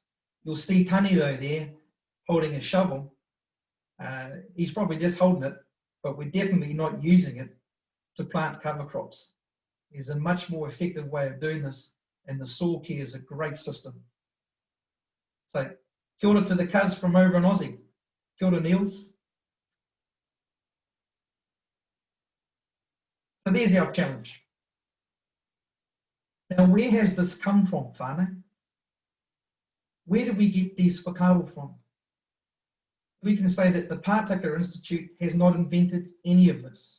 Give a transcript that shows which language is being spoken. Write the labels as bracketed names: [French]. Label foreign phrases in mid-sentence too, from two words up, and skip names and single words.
[English] You'll see Tani though there holding a shovel. He's probably just holding it, but we're definitely not using it to plant cover crops. There's a much more effective way of doing this, and the soil care is a great system. So, [Māori] kia ora [English] to the cuz from over in Aussie. [Māori] Kia ora, Niels. [English] So there's our challenge. Now, where has this come from, whānau? Where did we get these whakaaro from? We can say that the Pātaka Institute has not invented any of this.